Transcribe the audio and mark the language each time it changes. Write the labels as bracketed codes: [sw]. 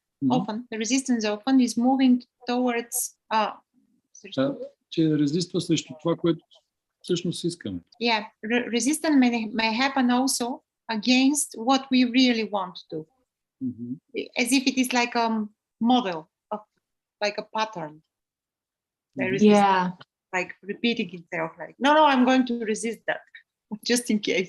[en] Often, the resistance often is moving towards [bg] че резиства срещу това, което всъщност искаме. [en] Yeah, resistance may happen also against what we really want to do. As if it is like a model of like a pattern. Yeah. Like repeating itself, like, no, I'm going to resist that just in case.